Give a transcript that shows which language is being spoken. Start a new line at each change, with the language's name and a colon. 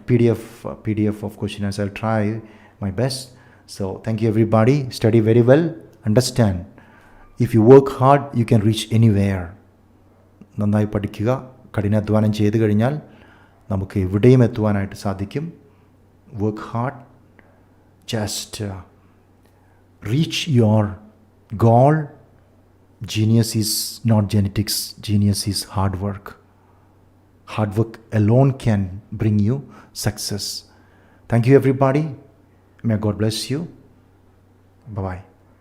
English: PDF of question answers. I'll try my best. So thank you, everybody. Study very well. Understand, if you work hard, you can reach anywhere.
Malayalam: നന്നായി പഠിക്കുക, കഠിനാധ്വാനം ചെയ്തു കഴിഞ്ഞാൽ നമുക്ക് എവിടെയും എത്തുവാനായിട്ട് സാധിക്കും.
English: Work hard, just reach your goal. Genius is not genetics, genius is hard work. Hard work alone can bring you success. Thank you, everybody. May God bless you. Bye-bye.